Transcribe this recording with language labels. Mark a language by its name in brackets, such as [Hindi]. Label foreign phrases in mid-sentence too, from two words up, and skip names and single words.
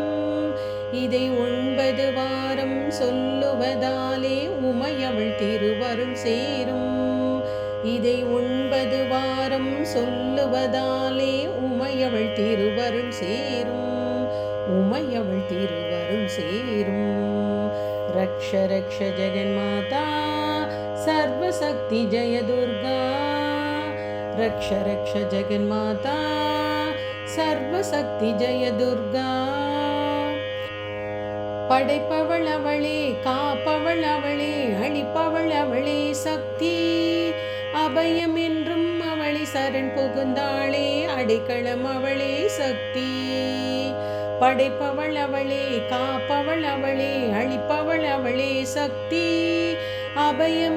[Tamil] இதை 9 வாரம் சொல்லுவதாலே உமையவள் திருவருள் சேரும். இதை 9 வாரம் சொல்லுவதாலே உமையவள் திருவருள் சேரும். உமையவள் திருவருள் சேரும். [Sanskrit] रक्ष रक्ष जगन्माता, सर्वशक्ति जय दुर्गा रक्ष रक्ष जगन्माता सर्वशक्ति जय दुर्गा [Tamil] படைப்பவள் அவளே காப்பவள் அவளே அழிப்பவள் அவளே சக்தி அபயம் என்றும் அவளை சரண் புகுந்தாளே அடைக்கலம் அவளே சக்தி படைப்பவள் அவளே காப்பவள் அவளே அழிப்பவள் அவளே சக்தி அபயம்